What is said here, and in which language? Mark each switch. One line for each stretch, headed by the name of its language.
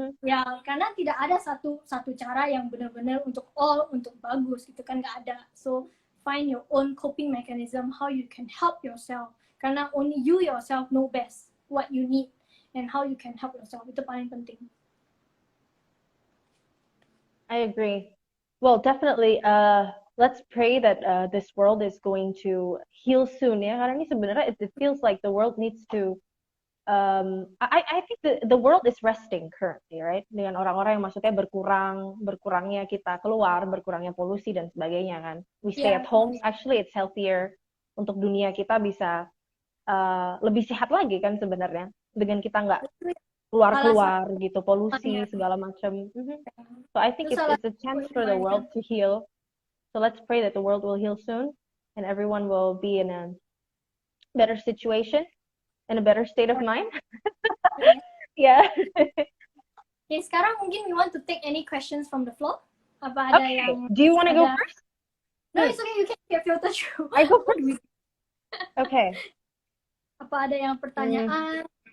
Indonesian: Ya, karena tidak ada satu cara yang benar-benar untuk bagus gitu kan, nggak ada.
English: So find your own coping mechanism, how you can help yourself. Karena only you yourself know best what you need and how you can help yourself.
Indonesian: Itu paling penting.
English: I agree. Well, definitely. Let's pray that this world is going to heal soon.
Indonesian: Ya, karena ini sebenarnya
English: it feels like the world needs to. I think the world is resting currently, right?
Indonesian: Dengan orang-orang yang maksudnya berkurangnya kita keluar, berkurangnya polusi dan sebagainya kan.
English: We stay at home. Actually, it's healthier
Indonesian: untuk dunia kita bisa lebih sehat lagi kan sebenarnya dengan kita nggak keluar gitu, polusi segala macam.
English: So I think it's a chance for the world to heal. So let's pray that the world will heal soon and everyone will be in a better situation, in a better state of mind. Yeah. Okay,
Indonesian: sekarang mungkin
English: you want to take any questions from the floor?
Indonesian: Apa ada yang?
English: Do you want to go first? No, it's okay. You can get filter through. I go first. Okay.
Indonesian: Apa ada yang pertanyaan?